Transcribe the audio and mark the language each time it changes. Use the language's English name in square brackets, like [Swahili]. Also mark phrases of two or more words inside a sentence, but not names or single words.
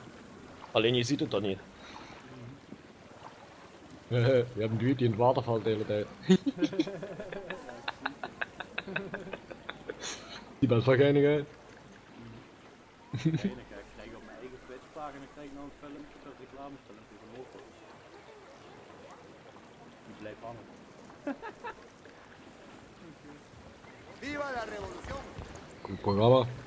[Dutch] Alleen je ziet het dan niet. Je hebt een duwt die in het water valt de hele tijd. Die best wel geinig uit. Nee, dan krijg ik op mijn eigen Twitch-pagina krijg ik nou een filmpje, een reclamefilmpje van Loco. Die blijft hangen. [Spanish] Viva la revolución! [Dutch] Goed programma.